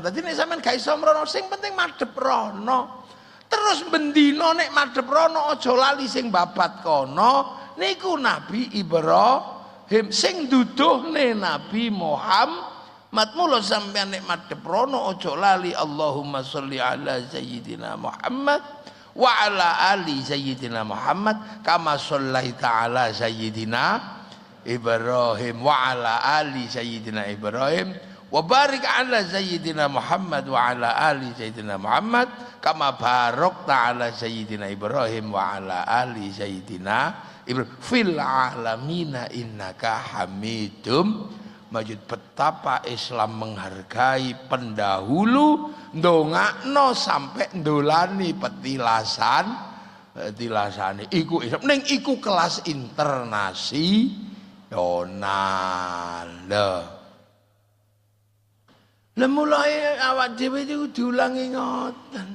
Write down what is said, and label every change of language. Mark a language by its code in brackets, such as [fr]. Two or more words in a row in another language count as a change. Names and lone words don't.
[jv] Dadi nek sampeyan gak iso mrono, sing penting madhep rono. Terus bendina nek madhep rono aja lali sing babat kono niku Nabi Ibrahim sing duduhne Nabi Matmulo sampean nek madhep rono aja lali [ar] اللهم صل على سيدنا محمد وعلى آل سيدنا محمد كما صليت على سيدنا إبراهيم وعلى آل سيدنا إبراهيم وبارك على سيدنا محمد وعلى آل سيدنا محمد كما باركت على سيدنا إبراهيم وعلى آل سيدنا إبراهيم في العالمين إنك حميد مجيد. [id] Betapa Islam menghargai pendahulu, [jv] ndongakno sampai ndolani petilasane iku Islam ning iku kelas internasional. Mulai awak dhewe iki diulangi ngoten.